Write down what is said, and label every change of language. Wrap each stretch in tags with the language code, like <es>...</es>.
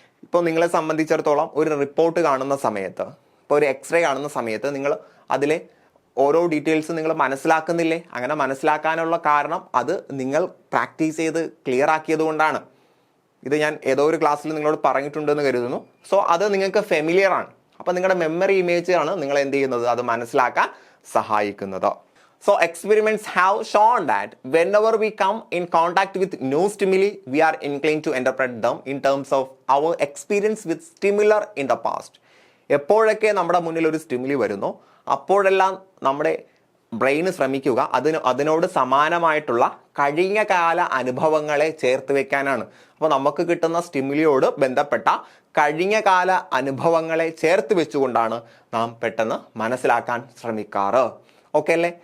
<ml>ഇപ്പോൾ നിങ്ങളെ സംബന്ധിച്ചിടത്തോളം ഒരു റിപ്പോർട്ട് കാണുന്ന സമയത്ത്, ഇപ്പോൾ ഒരു എക്സ്റേ കാണുന്ന സമയത്ത് നിങ്ങൾ അതിലെ ഓരോ ഡീറ്റെയിൽസ് നിങ്ങൾ മനസ്സിലാക്കുന്നില്ലേ? അങ്ങനെ മനസ്സിലാക്കാനുള്ള കാരണം അത് നിങ്ങൾ പ്രാക്ടീസ് ചെയ്ത് ക്ലിയർ ആക്കിയത് കൊണ്ടാണ്. ഇത് ഞാൻ ഏതോ ഒരു ക്ലാസ്സിൽ നിങ്ങളോട് പറഞ്ഞിട്ടുണ്ടെന്ന് കരുതുന്നു. സോ അത് നിങ്ങൾക്ക് ഫെമിലിയർ ആണ്. അപ്പോൾ നിങ്ങളുടെ മെമ്മറി ഇമേജ് ആണ് നിങ്ങൾ എന്ത് ചെയ്യുന്നത്, അത് മനസ്സിലാക്കാൻ സഹായിക്കുന്നത്.</ml> <en>So experiments have shown that whenever we come in contact with new stimuli, we are inclined to interpret them in terms of our experience with similar in the past.</en> <ml>എപ്പോഴൊക്കെ നമ്മുടെ മുന്നിൽ ഒരു സ്റ്റിമുലി വരുന്നു അപ്പോഴെല്ലാം നമ്മുടെ ബ്രെയിന് ശ്രമിക്കുക അതിനോട് സമാനമായിട്ടുള്ള കഴിഞ്ഞ കാല അനുഭവങ്ങളെ ചേർത്ത് വെക്കാനാണ്. അപ്പോൾ നമുക്ക് കിട്ടുന്ന സ്റ്റിമുലിയോട് ബന്ധപ്പെട്ട കഴിഞ്ഞ കാല അനുഭവങ്ങളെ ചേർത്ത് വെച്ചുകൊണ്ടാണ് നാം പെട്ടെന്ന് മനസ്സിലാക്കാൻ ശ്രമിക്കാറ്. ഓക്കെ അല്ലേ?</ml>